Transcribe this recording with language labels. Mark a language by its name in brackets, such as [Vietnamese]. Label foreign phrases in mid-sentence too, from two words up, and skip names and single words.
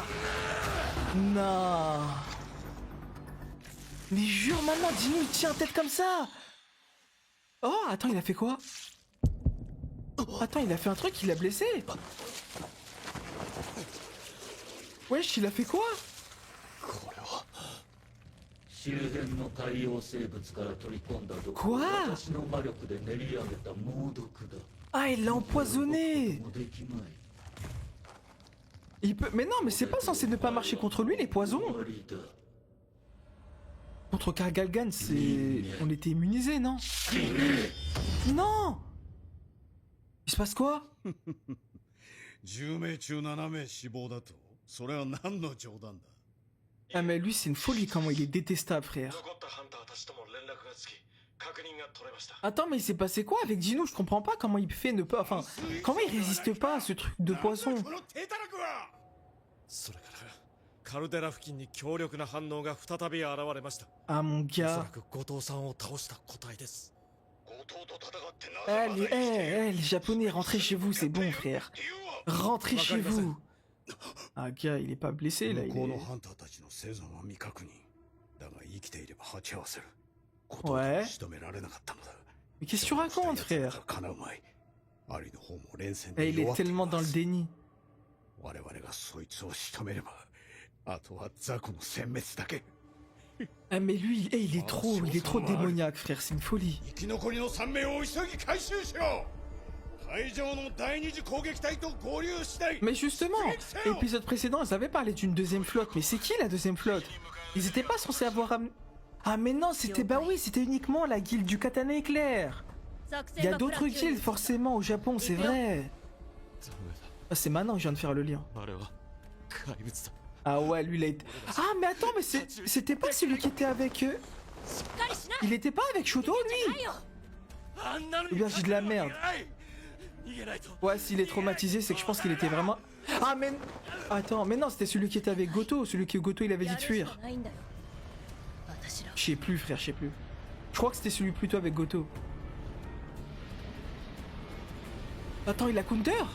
[French] Non. Mais jure, maman, Dino, il tient tête comme ça. Oh, attends, il a fait quoi? Attends, il a fait un truc, il a blessé. Wesh, il a fait quoi? [Japanese] 周辺の海洋生物から取り込んだ毒を [French] Quoi? [Japanese] 私の魔力で練り上げた猛毒だ。 [French] Ah, il l'a empoisonné. [Japanese] もできまい。 [French] Il peut... Mais non, mais c'est pas censé ne pas marcher contre lui, les poisons. [Japanese] 終わりだ。 [French] Contre Kargalgan, c'est... On était immunisés, non? Non! Il se passe quoi? [Japanese] 10 名中7名死亡だとそれは何の冗談だ [French] Ah mais lui c'est une folie comment il est détestable frère. [Japanese] 残ったハンターたちとも連絡がつき確認が取れました [French] Attends mais il s'est passé quoi avec Dino? Je comprends pas comment il fait ne pas... Enfin, comment il résiste pas à ce truc de poisson? [Japanese] この手たらくはそれからカルデラ付近に強力な反応が再び現れました [French] Ah mon [Japanese] おそら [French] gars. [Japanese] く後藤さんを倒した個体です後藤と戦ってな [French] Eh les japonais, rentrez chez vous, c'est bon frère. Rentrez chez vous. Ah gars, il est pas blessé là, [Japanese] 向 [French] il [Japanese] こうの [French] est... [Japanese] ハンターたちの生存は未確認だが生きていれば鉢合わせる [French] Ouais. [Japanese] 仕留められなかったのだ [French] Mais qu'est-ce que tu racontes frère? [Japanese] 叶うまいアリの方も連戦 [French] Eh, [Japanese] で [French] il est [Japanese] 弱ってい [French] tellement [Japanese] ま [French] dans le [Japanese] す [French] déni. [Japanese] 我々がそいつを仕留めればあとは雑魚の殲滅だけ [French] Ah mais lui, il est trop démoniaque frère, c'est une folie. [Japanese] 生き残りの3名を急ぎ回収しろ会場の第二次攻撃隊と合流したい [French] Mais justement, épisode précédent, ils avaient parlé d'une deuxième flotte, mais c'est qui la deuxième flotte? Ils étaient pas censés avoir amené... Ah mais non, c'était... Bah oui, c'était uniquement la guilde du katana éclair. Il y a d'autres guildes forcément au Japon, c'est vrai. Ah, c'est maintenant que je viens de faire le lien. [Japanese] あれは怪物だ [French] Ah ouais, lui il a été... Ah mais attends, mais c'était pas celui qui était avec eux. Il était pas avec Shoto lui? [Japanese] あんなの [French] Ou bien j'ai de la merde. [Japanese] 逃げないと [French] Ouais, s'il est traumatisé, c'est que je pense qu'il était vraiment... Ah mais... Attends, mais non, c'était celui qui était avec Goto, celui que Goto il avait dit de fuir. Je sais plus frère, je sais plus. Je crois que c'était celui plutôt avec Goto. Attends, il a counter?